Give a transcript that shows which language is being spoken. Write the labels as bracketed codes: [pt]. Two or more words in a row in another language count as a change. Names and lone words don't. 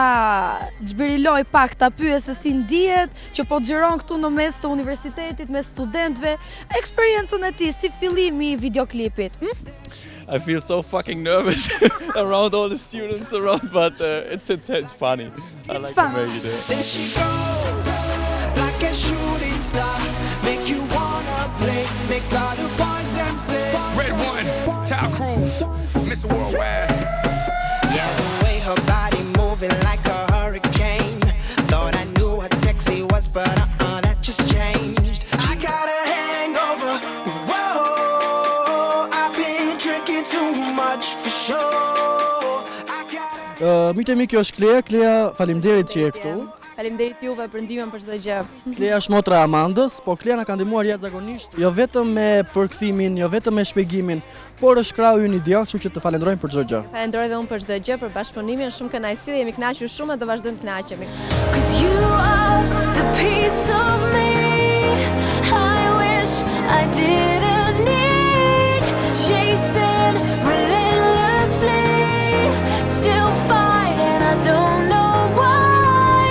[sq] xhbiriloj pak, ta pyes se si ndihet që po xhiron këtu në mes të universitetit me studentëve, eksperiencën e tij si fillimi i videoklipit. [en] I feel so fucking nervous around all the students around, but it's funny. I like to make it. There she goes, like a shooting star, make you wanna play, makes all the boys them say. Red One, Tal Cruz, Mr. Worldwide. Yeah, the way her body moving like a hurricane. Thought I knew what sexy was, but that just changed. I got a hangover, whoa, I've been drinking too much for sure. [sq] Miqtë e mi, kjo është Klea, faleminderit që je këtu. Faleminderit juve për ndihmën për çdo gjë. Klea është motra e Amandës, po Klea na ka ndihmuar jashtëzakonisht, jo vetëm me përkthimin, jo vetëm me shpjegimin, por është krau ynë ideal, kështu që të falenderojmë për çdo gjë. Falenderoj dhe unë për çdo gjë, për bashkëpunimin, shumë kënaqësi dhe jemi kënaqur shumë dhe do vazhdojmë të kënaqemi. [en] 'Cause you are the piece of me I wish I didn't need. Chasing relentlessly, still fighting, I don't know why.